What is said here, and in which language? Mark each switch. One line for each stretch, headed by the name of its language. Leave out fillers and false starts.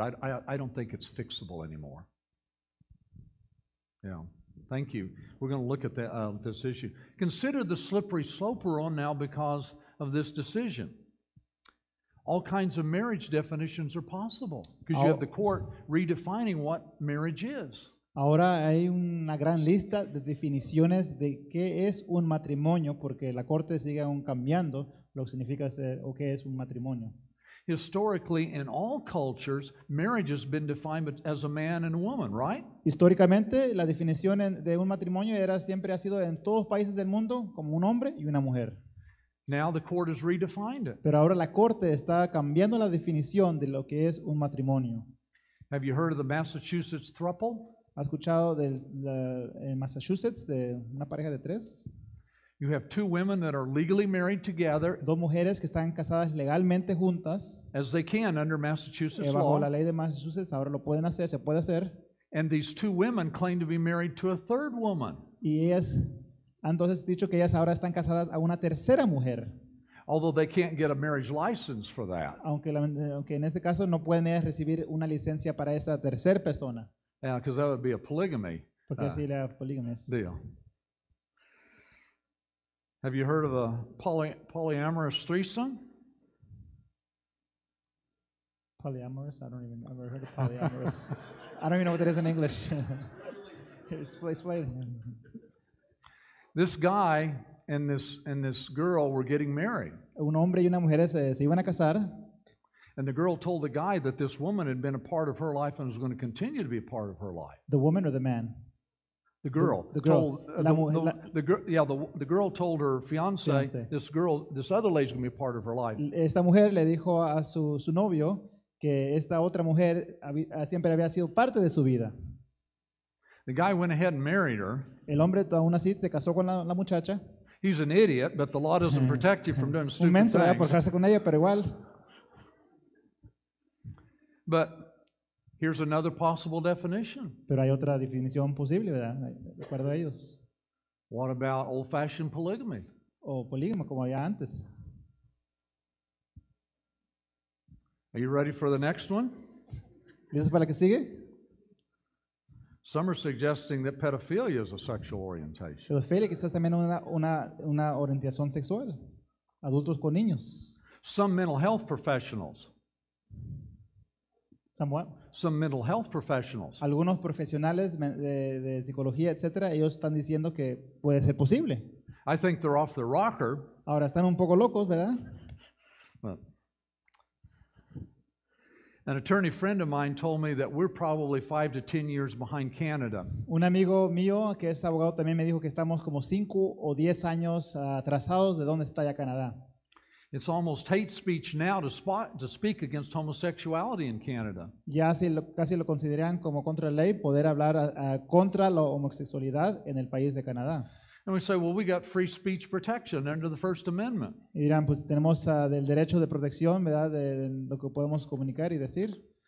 English: I don't think it's fixable anymore. Yeah. Thank you. We're going to look at this issue. Consider the slippery slope we're on now because of this decision. All kinds of marriage definitions are possible because you have the court redefining what marriage is.
Spanish: Ahora hay una gran lista de definiciones de qué es un matrimonio porque la corte sigue aún cambiando lo que significa ser o qué es un matrimonio.
English: Historically, in all cultures, marriage has been defined as a man and a woman, right?
Spanish: Históricamente, la definición de un matrimonio siempre ha sido en todos los países del mundo como un hombre y una mujer.
English: Now the court has redefined it.
Spanish: Pero ahora la corte está cambiando la definición de lo que es un matrimonio.
English: Have you heard of the Massachusetts throuple?
Spanish: ¿Has escuchado en Massachusetts de una pareja de 3?
English: You have two women that are legally married together,
Spanish: 2 mujeres que están casadas legalmente juntas
English: as they can under Massachusetts
Spanish: bajo la
English: law,
Spanish: ley de Massachusetts. Ahora lo pueden hacer, se puede hacer.
English: and these two women claim to be married to a third woman,
Spanish: Y ellas han entonces dicho que ellas ahora están casadas a una tercera mujer,
English: although they can't get a marriage license for that.
Spanish: aunque en este caso no pueden ellas recibir una licencia para esa tercera persona,
English: Yeah, because that would be a polygamy
Spanish: porque así la poligamia es.
English: deal. Have you heard of a polyamorous threesome? Polyamorous? I don't even ever heard of polyamorous. I don't even know what that is in English. Explain. This guy and this girl were getting married.
Spanish: Un hombre y una mujer se iban a casar.
English: And the girl told the guy that this woman had been a part of her life and was going to continue to be a part of her life. The woman or the man? The girl. The girl. The girl told her fiance, this other lady's going to be a part of her life.
Spanish: Esta mujer le dijo a su novio que esta otra mujer siempre había sido parte de su vida.
English: The guy went ahead and married her.
Spanish: El hombre aún así se casó con la muchacha.
English: He's an idiot, but the law doesn't protect you from doing
Spanish: Un
English: stupid
Spanish: menso, ¿verdad? Por
English: things.
Spanish: casarse con ella, pero igual.
English: But here's another possible definition.
Spanish: Pero hay otra definición posible, ¿verdad? De acuerdo a ellos.
English: What about old-fashioned polygamy?
Spanish: o polígamo como había antes.
English: Are you ready for the next one?
Spanish: ¿Listos para la que sigue?
English: Some are suggesting that pedophilia is a sexual orientation.
Spanish: Pedofilia quizás también una orientación sexual. Adultos con niños.
English: Some mental health professionals. Samuel. Some mental health professionals
Spanish: Algunos profesionales de psicología, etcétera, ellos están diciendo que puede ser posible.
English: I think they're off their rocker.
Spanish: Ahora están un poco locos, ¿verdad?
English: But an attorney friend of mine told me that we're probably 5 to 10 years behind Canada.
Spanish: Un amigo mío que es abogado también me dijo que estamos como 5 o 10 años atrasados de dónde está ya Canadá.
English: It's almost hate speech now to speak against homosexuality in Canada.
Spanish: Ya casi lo consideran como contra la ley poder hablar contra la homosexualidad en el país de Canadá.
English: And we say, well, we got free speech protection under the First Amendment.
Spanish: Y dirán, pues tenemos del derecho de protección, ¿verdad? De lo que podemos comunicar y decir.